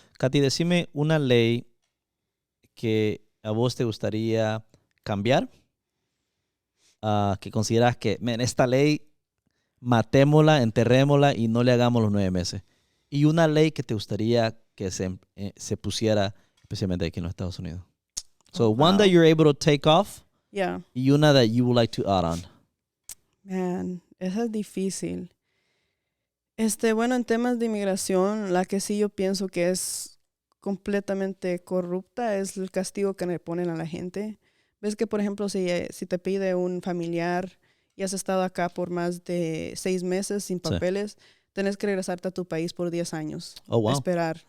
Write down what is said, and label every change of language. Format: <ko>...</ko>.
<es>Katy, decime una ley que a vos te gustaría cambiar, que consideras que, esta ley, matémosla, enterrémosla y no le hagamos los 9 meses. Y una ley que te gustaría que se pusiera, especialmente aquí en los Estados Unidos.</es> <en>So, one that you're able to take off,</en> <es>y una</es> <en>that you would like to add on.</en> <es>Man, esa es difícil. Bueno, en temas de inmigración, la que sí yo pienso que es completamente corrupta es el castigo que le ponen a la gente. Ves que, por ejemplo, si te pide un familiar y has estado acá por más de 6 meses sin papeles, tenés que regresarte a tu país por 10 años. Esperar.</es>